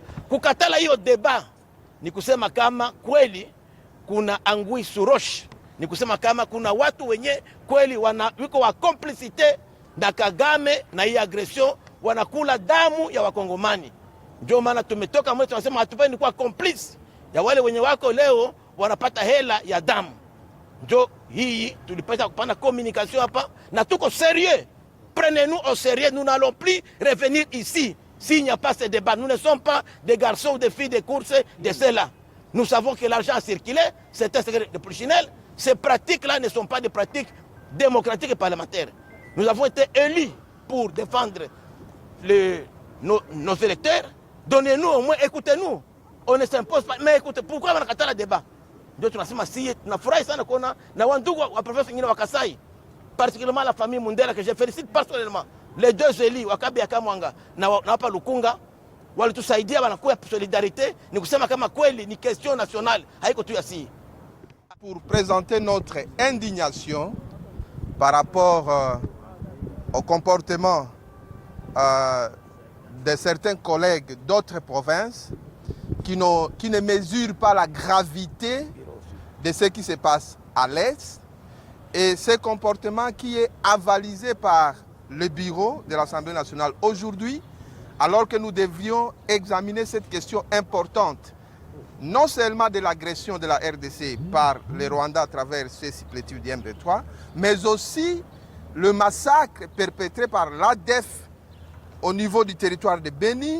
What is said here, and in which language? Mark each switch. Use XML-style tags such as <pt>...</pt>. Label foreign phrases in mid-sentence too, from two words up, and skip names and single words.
<sw>Kukatala hiyo deba ni kusema kama kweli kuna angui surosh, ni kusema kama kuna watu wenye kweli wiko wa complicité na Kagame na hii agression, wanakula damu ya wakongomani. Ndio maana tumetoka mwetu tunasema hatupendi kuwa complice ya wale wenye wako leo wanapata hela ya damu. Ndio hii tulipata kupana communication hapa na tuko sérieux.</sw> <fr>Prenez-nous au sérieux, nous n'allons plus revenir ici s'il n'y a pas ce débat. Nous ne sommes pas des garçons ou des filles de course de cela. Nous savons que l'argent a circulé, c'est un secret de Polichinelle. Ces pratiques-là ne sont pas des pratiques démocratiques et parlementaires. Nous avons été élus pour défendre nos électeurs. Donnez-nous au moins, écoutez-nous. On ne s'impose pas, mais écoutez, pourquoi on a kataa le débat?</fr> <sw>Ndio tunasema si tunafurahi sana kuona na wandugu wa professeur nyingine wa Kasai,</sw> <fr>particulièrement la famille Mundela que je félicite personnellement, les deux élus Wakabi Akamwanga</fr> <sw>na hapa Lukunga walitusaidia, wanakuwa solidarité, ni kusema kama kweli ni</sw> <fr>question nationale,</fr> <sw>haiko tu yasi.</sw> <fr>Pour présenter notre indignation par rapport au comportement de certains collègues d'autres provinces qui ne mesurent pas la gravité de ce qui se passe à l'Est, et ce comportement qui est avalisé par le bureau de l'Assemblée nationale aujourd'hui, alors que nous devions examiner cette question importante, non seulement de l'agression de la RDC par les Rwandais à travers ces supplétifs du M23, mais aussi le massacre perpétré par l'ADF au niveau du territoire de Beni.</fr>